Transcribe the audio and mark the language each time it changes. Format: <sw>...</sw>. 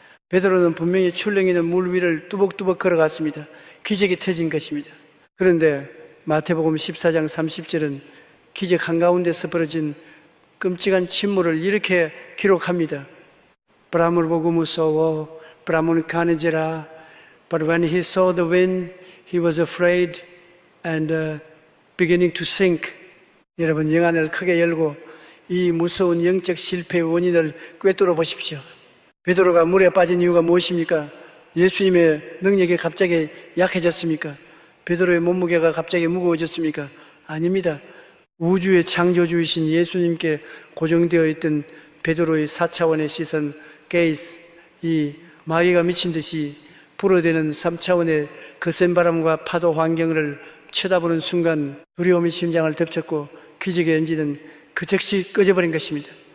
<ko>베드로는 분명히 출렁이는 물 위를 뚜벅뚜벅 걸어갔습니다. 기적이 터진 것입니다. 그런데 마태복음 14장 30절은 기적 한가운데서 벌어진 끔찍한 침몰을 이렇게 기록합니다. 바람을 보고 무서워 바람은 가느지라.</ko> <en>But when he saw the wind, he was afraid and beginning to sink.</en> <ko>여러분, 영안을 크게 열고 이 무서운 영적 실패의 원인을 꿰뚫어 보십시오. 베드로가 물에 빠진 이유가 무엇입니까? 예수님의 능력이 갑자기 약해졌습니까? 베드로의 몸무게가 갑자기 무거워졌습니까? 아닙니다. 우주의 창조주이신 예수님께 고정되어 있던 베드로의 4차원의 시선, 게이스, 이 마귀가 미친 듯이 불어대는 3차원의 거센 바람과 파도 환경을 쳐다보는 순간 두려움이 심장을 덮쳤고 기적의 엔진은 그 즉시 꺼져버린 것입니다.</ko>